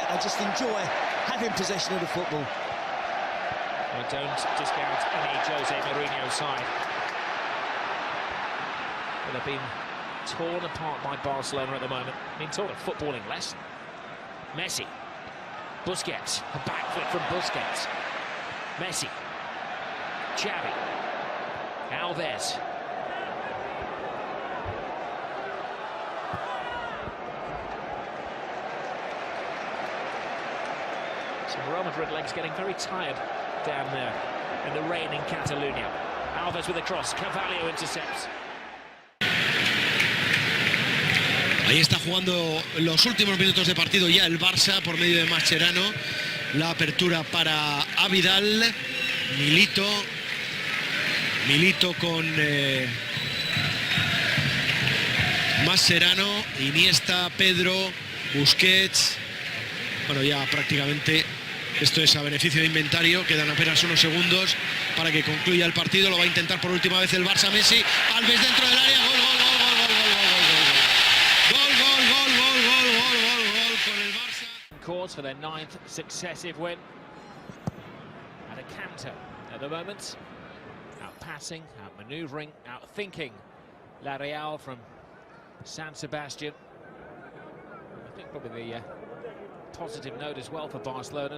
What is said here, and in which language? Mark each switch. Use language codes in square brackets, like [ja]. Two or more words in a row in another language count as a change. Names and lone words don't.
[en] They just enjoy having possession of the football. I don't discount any Jose Mourinho side. But they've been torn apart by Barcelona at the moment. Been taught a footballing lesson. Messi. Busquets. A backflip from Busquets. Messi. Xavi. Alves. So Real Madrid legs getting very tired down there in the rain in Catalonia. Alves with a cross. Carvalho intercepts. [es] Ahí está jugando los últimos minutos de partido ya el Barça por medio de Mascherano. La apertura para Avidal. Milito con Mascherano, Iniesta, Pedro, Busquets. Bueno, ya prácticamente esto es a beneficio de inventario. Quedan apenas unos segundos para que concluya el partido. Lo va a intentar por última vez el Barça. Messi, Alves dentro del área. Gol con el Barça. [en] Cause for their 9th successive win. And a canter at the moment. Out passing, out manoeuvring, out thinking. La Real from San Sebastian. I think probably the positive note as well for Barcelona.